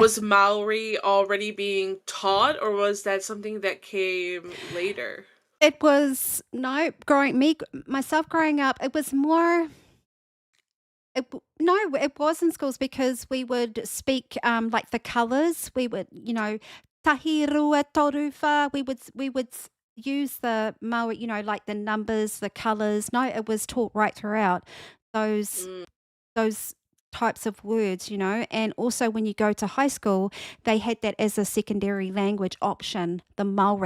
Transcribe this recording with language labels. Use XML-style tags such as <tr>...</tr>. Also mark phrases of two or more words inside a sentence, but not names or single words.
<en>was Maori already being taught, or was that something that came later? It was no, myself growing up, it was more no, it was in schools because we would speak, like, the colours. We would,</en> <mi>tahi rua toru wha,</mi> <en>we would use the Maori, like the numbers, the colours. No, it was taught right throughout those Mm, those types of words, and also when you go to high school, they had that as a secondary language option, the Maori.</en>